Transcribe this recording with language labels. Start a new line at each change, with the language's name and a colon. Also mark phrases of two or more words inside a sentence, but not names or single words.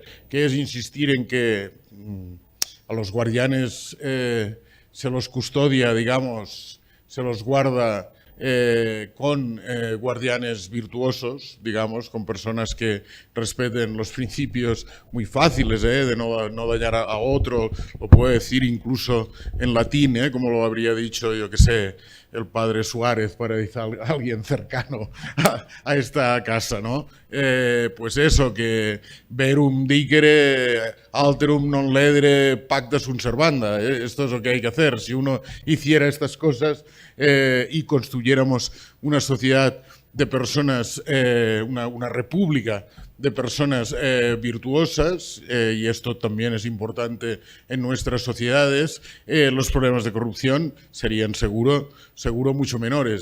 Spanish: que es insistir en que a los guardianes se los custodia, digamos, se los guarda con guardianes virtuosos, digamos, con personas que respeten los principios muy fáciles de no dañar a otro, lo puedo decir incluso en latín, como lo habría dicho, yo que sé, el padre Suárez para decir a alguien cercano a esta casa, ¿no? Pues eso, que
Latin: verum dicere alterum non ledere pacta sunt servanda.
Spanish: Esto es lo que hay que hacer. Si uno hiciera estas cosas y construyéramos una sociedad de personas, una república de personas virtuosas, y esto también es importante en nuestras sociedades, los problemas de corrupción serían seguro mucho menores.